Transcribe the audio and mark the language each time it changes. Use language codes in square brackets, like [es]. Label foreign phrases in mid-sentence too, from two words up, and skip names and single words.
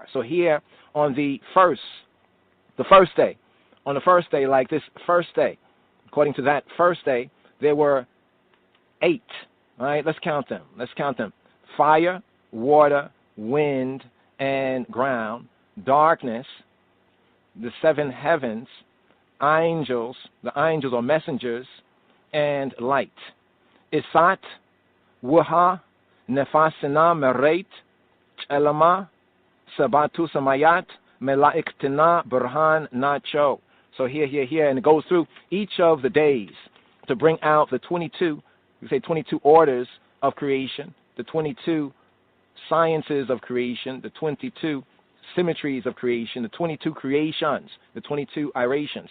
[en] So here on the first day, like this first day, according to that first day, there were 8. All right, let's count them. Fire, water, wind, and ground, darkness, the 7 heavens, angels, the angels or messengers, and light. [gez] Isat, Waha, Nefasina, Merait, Chelama, Sabatu Samayat, Melaiktana, Burhan, Nacho. [en] So here, and it goes through each of the days to bring out the 22, we say 22 orders of creation, the 22 sciences of creation, the 22 symmetries of creation, the 22 creations, the 22 irations.